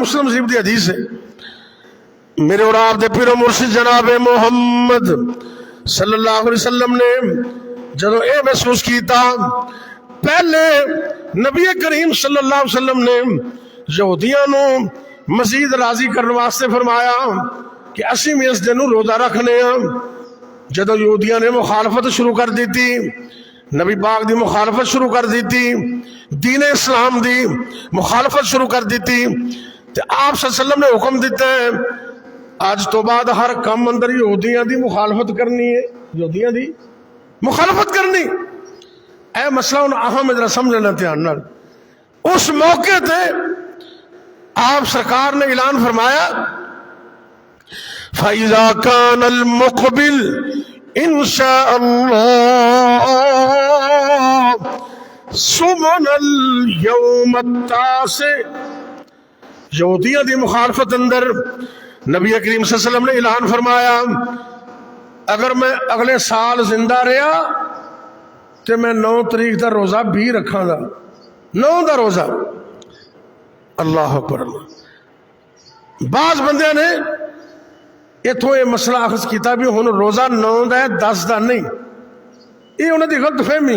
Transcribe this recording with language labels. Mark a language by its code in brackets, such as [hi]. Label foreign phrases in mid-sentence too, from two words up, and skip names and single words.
[pa] مسلم شریف دی حدیث ہے، میرے اور آپ دے پیرو مرشد جناب محمد صلی اللہ علیہ وسلم نے جدو اے محسوس کیتا، پہلے نبی کریم صلی اللہ علیہ وسلم نے یہودیاں نو مزید راضی کرنے واسطے فرمایا کہ اسی میں اس دن روزہ رکھنے ہیں۔ جدو یہودیاں نے مخالفت شروع کر دیتی، نبی پاک دی مخالفت شروع کر دیتی، دین اسلام دی مخالفت شروع کر دیتی، تو آپ صلی اللہ علیہ وسلم نے حکم دیتا ہے آج تو بعد ہر کم اندر یہودیاں دی مخالفت کرنی ہے، یہودیاں دی مخالفت کرنی۔ اے مسئلہ ان اہم ادھر سمجھنا دھیان نال۔ اس موقع تے آپ سرکار نے اعلان فرمایا [ar] فَإِذَا كَانَ الْمُقْبِلِ إِنْ شَاءَ اللَّهُ سُمُنَ الْيَوْمَ التَّاسِعِ، یہودیاں دی مخالفت اندر نبی کریم صلی اللہ علیہ وسلم نے اعلان فرمایا اگر میں اگلے سال زندہ رہا تو میں 9 تاریخ دا روزہ بھی رکھاں گا، 9 دا روزہ۔ اللہ اکبر۔ [pa] بعض بندیاں نے اتوں یہ مسئلہ اخذ کیتا بھی ہن روزہ 9 دا ہے 10 دا نہیں، یہ انہوں دی غلط فہمی۔